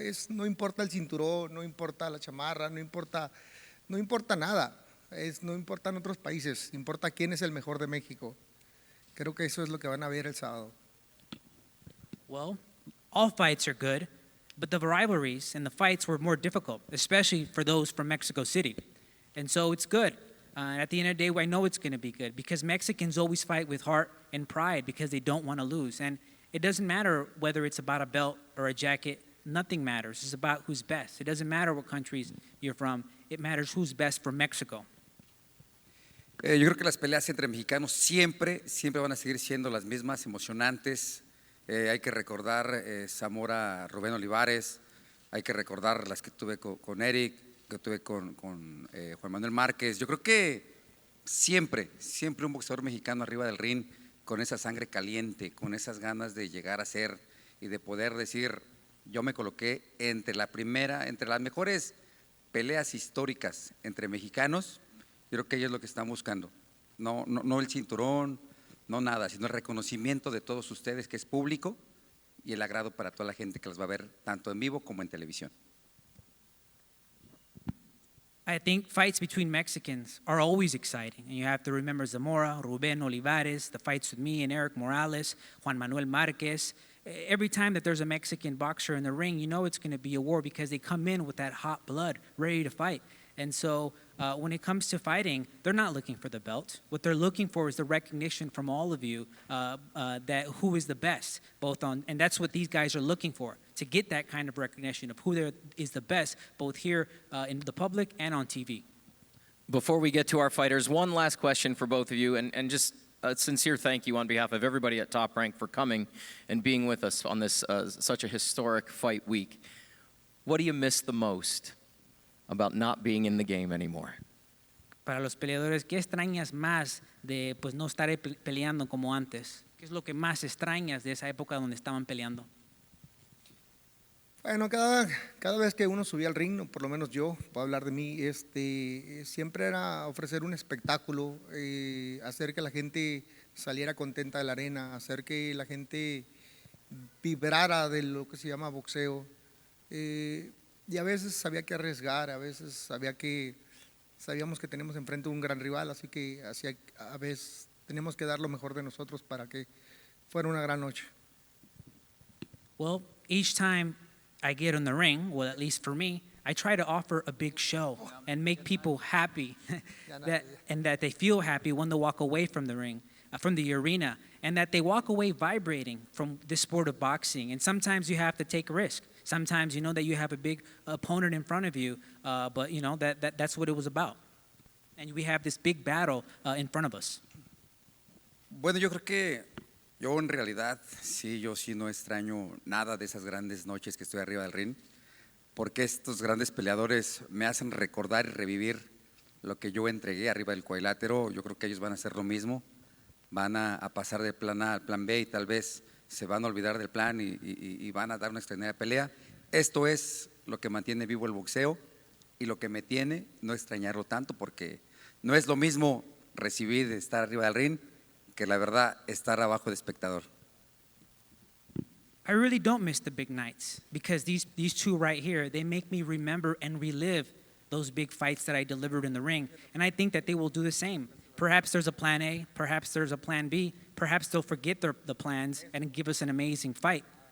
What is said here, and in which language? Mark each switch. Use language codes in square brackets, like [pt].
[es] No importa el cinturón, no importa la chamarra, no importa nada. No importan otros países, importa quién es el mejor de México. Creo que eso es lo que van a ver el sábado. [en] Well, all fights are good, but the rivalries and the fights were more difficult, especially for those from Mexico City. And so it's good. At the end of the day, I know it's going to be good because Mexicans always fight with heart and pride because they don't want to lose. And it doesn't matter whether it's about a belt or a jacket. Nothing matters. It's about who's best. It doesn't matter what countries you're from. It matters who's best for Mexico. [es] Yo creo que las peleas entre mexicanos siempre van a seguir siendo las mismas, emocionantes. Hay que recordar Zamora, Rubén Olivares, hay que recordar las que tuve con Erik, que tuve con Juan Manuel Márquez. Yo creo que siempre un boxeador mexicano arriba del ring con esa sangre caliente, con esas ganas de llegar a ser y de poder decir, yo me coloqué entre las mejores peleas históricas entre mexicanos. Yo creo que ellos es lo que están buscando, no el cinturón, no nada, sino el reconocimiento de todos ustedes que es público y el agrado para toda la gente que las va a ver tanto en vivo como en televisión. [en] I think fights between Mexicans are always exciting. And you have to remember Zamora, Rubén Olivares, the fights with me and Erik Morales, Juan Manuel Márquez. Every time that there's a Mexican boxer in the ring, you know it's going to be a war because they come in with that hot blood, ready to fight. And so when it comes to fighting, they're not looking for the belt. What they're looking for is the recognition from all of you that who is the best, and that's what these guys are looking for, to get that kind of recognition of who is the best, both here in the public and on TV. Before we get to our fighters, one last question for both of you, and just a sincere thank you on behalf of everybody at Top Rank for coming and being with us on this such a historic fight week. What do you miss the most about not being in the game anymore? [es] Para los peleadores, ¿qué extrañas más de pues no estar peleando como antes? ¿Qué es lo que más extrañas de esa época donde estaban peleando? Bueno, cada vez que uno subía al ring, por lo menos yo, puedo hablar de mí, siempre era ofrecer un espectáculo, hacer que la gente saliera contenta de la arena, hacer que la gente vibrara de lo que se llama boxeo. Y a veces había que arriesgar, a veces sabíamos que tenemos enfrente un gran rival, así que a veces teníamos que dar lo mejor de nosotros para que fuera una gran noche. [en] Well, each time I get in the ring, well, at least for me, I try to offer a big show and make people happy, that they feel happy when they walk away from the ring, from the arena, and that they walk away vibrating from this sport of boxing. And sometimes you have to take a risk. Sometimes you know that you have a big opponent in front of you, but you know that's what it was about. And we have this big battle in front of us. [es] Bueno, yo creo que yo en realidad yo sí no extraño nada de esas grandes noches que estoy arriba del ring, porque estos grandes peleadores me hacen recordar y revivir lo que yo entregué arriba del cuadrilátero. Yo creo que ellos van a hacer lo mismo, van a pasar del plan A al plan B y tal vez se van a olvidar del plan y van a dar una extraordinaria pelea. Esto es lo que mantiene vivo el boxeo y lo que me tiene no extrañarlo tanto, porque no es lo mismo recibir, estar arriba del ring, que la verdad estar abajo de espectador. [en] I really don't miss the big nights because these two right here, they make me remember and relive those big fights that I delivered in the ring. And I think that they will do the same. Perhaps there's a plan A, perhaps there's a plan B, perhaps they'll forget the plans and give us an amazing fight.